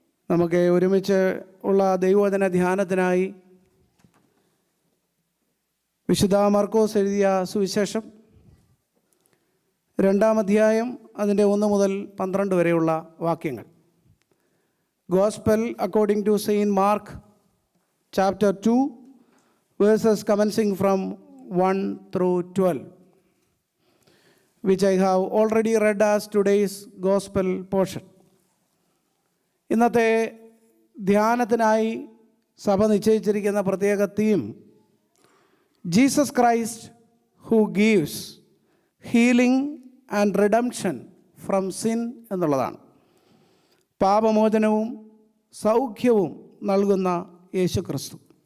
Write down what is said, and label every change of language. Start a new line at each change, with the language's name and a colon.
Malayalam: നമുക്ക് ഒരുമിച്ച് ഉള്ള ദൈവവചന ധ്യാനത്തിനായി വിശുദ്ധ മർക്കോസ് എഴുതിയ സുവിശേഷം 2-ാം അധ്യായം അതിൻ്റെ 1 മുതൽ 12 വരെയുള്ള വാക്യങ്ങൾ.
English: Gospel according to Saint Mark chapter 2 verses commencing from 1 through 12, which I have already read as today's gospel portion.
Malayalam: ഇന്നത്തെ ധ്യാനത്തിനായി സഭ നിശ്ചയിച്ചിരിക്കുന്ന പ്രത്യേക
English: theme Jesus Christ who gives healing and redemption from sin
Malayalam: എന്നുള്ളതാണ്. പാപമോചനവും സൗഖ്യവും നൽകുന്ന യേശു ക്രിസ്തു.